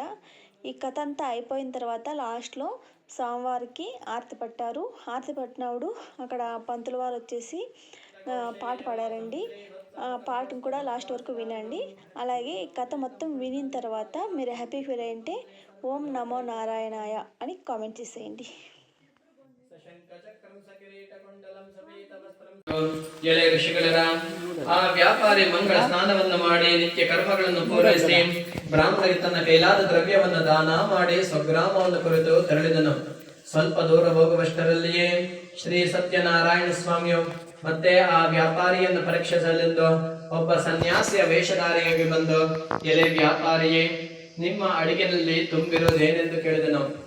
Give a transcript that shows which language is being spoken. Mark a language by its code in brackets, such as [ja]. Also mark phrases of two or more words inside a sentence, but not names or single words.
[te] ఈ కథ అంతా అయిపోయిన తర్వాత లాస్ట్లో స్వామివారికి ఆరతి పట్టారు. ఆరతి పట్టినప్పుడు అక్కడ పంతుల వారు వచ్చేసి పాట పాడారండి. పాటను కూడా లాస్ట్ వరకు వినండి. అలాగే ఈ కథ మొత్తం వినిన తర్వాత మీరు [en] happy feel [te] అయ్యింటే ఓం నమో నారాయణాయ అని కామెంట్ చేసేయండి. [kn] ಎಳೆ ಋಷಿಗಳರ ಆ ವ್ಯಾಪಾರಿ ಮಂಗಳ ಸ್ನಾನವನ್ನು ಮಾಡಿ ನಿತ್ಯ ಕರ್ಮಗಳನ್ನು ಪೂರೈಸಿ ಬ್ರಾಹ್ಮಣರಿಗೆ ತನ್ನ ಕೈಲಾದ ದ್ರವ್ಯವನ್ನು ದಾನ ಮಾಡಿ ಸ್ವಗ್ರಾಮವನ್ನು ಕುರಿತು ತೆರಳಿದನು. ಸ್ವಲ್ಪ ದೂರ ಹೋಗುವಷ್ಟರಲ್ಲಿಯೇ ಶ್ರೀ ಸತ್ಯನಾರಾಯಣ ಸ್ವಾಮಿಯು ಮತ್ತೆ ಆ ವ್ಯಾಪಾರಿಯನ್ನು ಪರೀಕ್ಷಿಸಲೆಂದು ಒಬ್ಬ ಸನ್ಯಾಸಿಯ ವೇಷಧಾರಿಯಾಗಿ ಬಂದು, ಎಲೆ ವ್ಯಾಪಾರಿಯೇ, ನಿಮ್ಮ ಅಡಿಗೆನಲ್ಲಿ ತುಂಬಿರುವುದೇನೆಂದು ಕೇಳಿದನು.